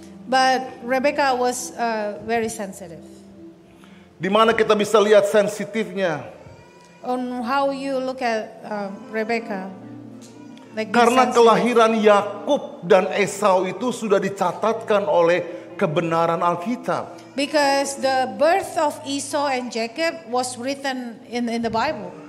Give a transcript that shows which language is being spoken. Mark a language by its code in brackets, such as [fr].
[en] But Rebecca was very sensitive. [id] Di mana kita bisa lihat sensitifnya? [en] On how you look at Rebecca. [id] Karena kelahiran Yakub dan Esau itu sudah dicatatkan oleh kebenaran Alkitab. [en] Because the birth of Esau and Jacob was written in the Bible.